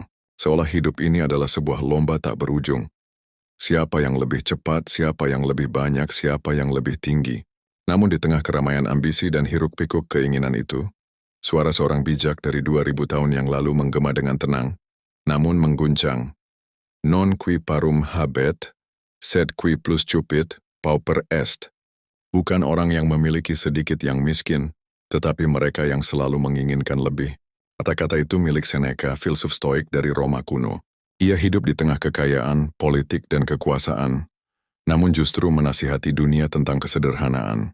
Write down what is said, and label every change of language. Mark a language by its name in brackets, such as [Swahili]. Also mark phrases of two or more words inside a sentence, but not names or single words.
[Indonesian] Seolah hidup ini adalah sebuah lomba tak berujung. Siapa yang lebih cepat, siapa yang lebih banyak, siapa yang lebih tinggi. Namun di tengah keramaian ambisi dan hiruk-pikuk keinginan itu, suara seorang bijak dari 2000 tahun yang lalu menggema dengan tenang, namun mengguncang. [Latin] Non qui parum habet, sed qui plus cupit, pauper est. [Indonesian] Bukan orang yang memiliki sedikit yang miskin, tetapi mereka yang selalu menginginkan lebih. Kata-kata itu milik Seneca, filsuf stoik dari Roma kuno. Ia hidup di tengah kekayaan, politik, dan kekuasaan, namun justru menasihati dunia tentang kesederhanaan.